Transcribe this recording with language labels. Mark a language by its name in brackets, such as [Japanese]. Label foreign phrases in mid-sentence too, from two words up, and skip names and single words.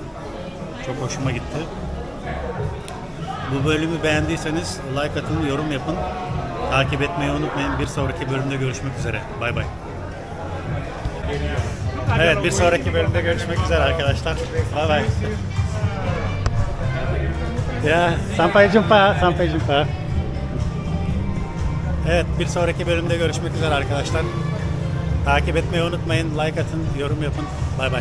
[Turkish] Çok hoşuma gitti. Bu bölümü beğendiyseniz like atın, yorum yapın. Takip etmeyi unutmayın. Bir sonraki bölümde görüşmek üzere. Bay bay. Evet, bir sonraki bölümde görüşmek üzere arkadaşlar. Bay bay. [Indonesian] Ya, sampai jumpa, sampai jumpa. [Turkish] Evet, bir sonraki bölümde görüşmek üzere arkadaşlar. Takip etmeyi unutmayın, like atın, yorum yapın. Bay bay.